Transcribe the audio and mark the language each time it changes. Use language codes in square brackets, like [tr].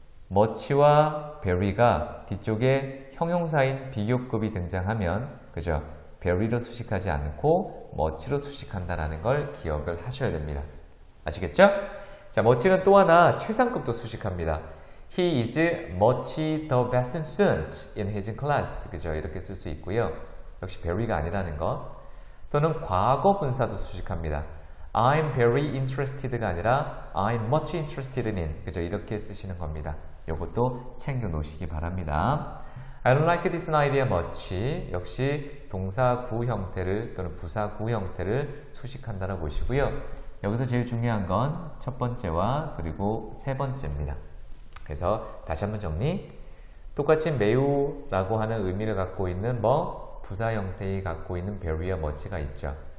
[ko] much와 very가 뒤쪽에 형용사인 비교급이 등장하면 그죠? very로 수식하지 않고 much로 수식한다는 걸 기억을 하셔야 됩니다. 아시겠죠? 자, much는 또 하나 최상급도 수식합니다. [en] He is much the best student in his class. [ko] 그죠? 이렇게 쓸 수 있고요. 역시 very가 아니라는 것. 또는 과거 분사도 수식합니다. [en] I'm very interested [ko] 가 아니라 [en] I'm much interested in. [ko] 그죠? 이렇게 쓰시는 겁니다. 이것도 챙겨 놓으시기 바랍니다. [en] I don't like this idea much. [ko] 역시 동사구 형태를 또는 부사구 형태를 수식한다고 보시고요. 여기서 제일 중요한 건 첫 번째와 그리고 세 번째입니다. 그래서 다시 한번 정리. 똑같이 매우라고 하는 의미를 갖고 있는 부사 형태의 갖고 있는 very와 much가 있죠.